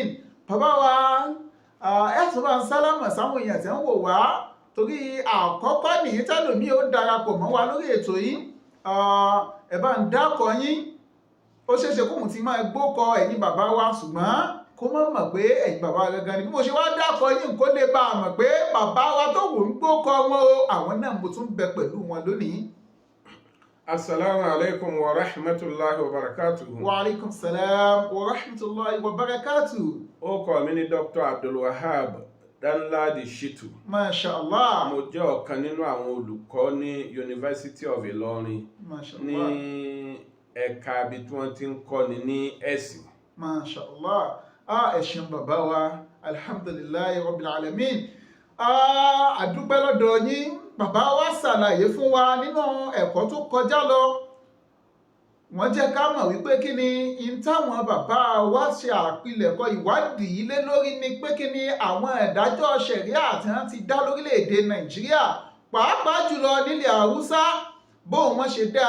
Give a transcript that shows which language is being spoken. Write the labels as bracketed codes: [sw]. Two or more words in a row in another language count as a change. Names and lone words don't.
[yo] Bàbá wa ẹ̀sùn bá ń sálámà sáwọn èèyàn tí ń wò wá, torí àkọ́kọ́ nìyí tẹ́lòmí ó darapọ̀ mọ́ wa lórí ètò yìí. Ẹ bá ń dákọ̀ yín. Ó ṣeéṣe kóhun ti máa gbókọ ẹ̀yin bàbá wa, ṣùgbọ́n kó mọ̀ pé ẹ̀yin bàbá gangan ni. Bí mo ṣe wá dákọ̀ yín kó lè bá a mọ̀ pé bàbá wa tó wù ń gbókọ wọn o, àwọn náà mo tún bẹ pẹ̀lú wọn lónìí. [ar] السلام عليكم ورحمة الله وبركاته. وعليكم السلام ورحمة الله وبركاته. [yo] Ó kọ mi ní Dr. Abdul Wahab Danlad Shittu. [ar] ما شاء الله. [yo] Mo jẹ́ ọ̀kan nínú àwọn olùkọ́ ní University of Ilorin. [ar] ما شاء الله. [yo] Ní ẹ̀ka ibi tí wọ́n ti ń kọ́ni ní ẹ̀sìn. [ar] ما شاء الله. [yo] Ẹ ṣeun bàbá wa, [ar] الحمد لله رب العالمين. [yo] Àdúpẹ́ lọ́dọ̀ yín. Bàbá wa ṣàlàyé fún wa nínú ẹ̀kọ́ tó kọjá lọ. Wọ́n jẹ́ ká mọ̀ wípé kí ni in táwọn bàbá wa ṣe àpilẹ̀kọ ìwádìí lé lórí ni pé kí ni àwọn ìdájọ́ ṣẹ̀ríà tí wọ́n ti dá lórílẹ̀‐èdè Nàìjíríà, pàápàá jùlọ nílẹ̀ Haúsá, bóun wọ́n ṣe dá.